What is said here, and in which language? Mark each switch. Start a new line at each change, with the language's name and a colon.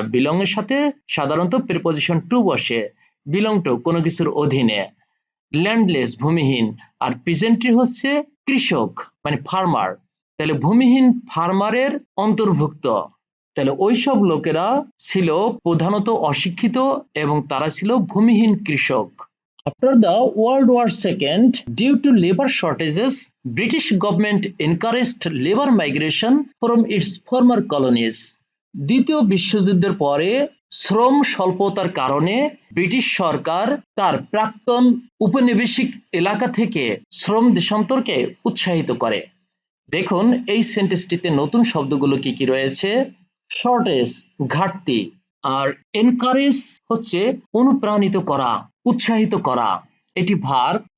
Bangla: Belong এর সাথে সাধারণত প্রিপজিশন টু বসে। বিলং টু কোনো কিছুর অধীনে। ল্যান্ডলেস ভূমিহীন, আর পিজেন্ট্রি হচ্ছে কৃষক মানে ফার্মার। তাহলে ভূমিহীন ফার্মারের অন্তর্ভুক্ত। তাহলে ওইসব লোকেরা ছিল প্রধানত অশিক্ষিত এবং তারা ছিল ভূমিহীন কৃষক।
English: After the World War II, due to labor shortages, British government encouraged labor migration from its former colonies.
Bangla: দ্বিতীয় বিশ্বযুদ্ধের পরে শ্রম স্বল্পতার কারণে ব্রিটিশ সরকার তার প্রাক্তন উপনিবেশিক এলাকা থেকে শ্রম দেশান্তরকে উৎসাহিত করে। দেখুন এই সেন্টেন্সটিতে নতুন শব্দগুলো কি কি রয়েছে। শর্টেজ ঘাটতি, আর এনকারেজ হচ্ছে অনুপ্রাণিত করা, উৎসাহিত করা, এটি ভার্ব।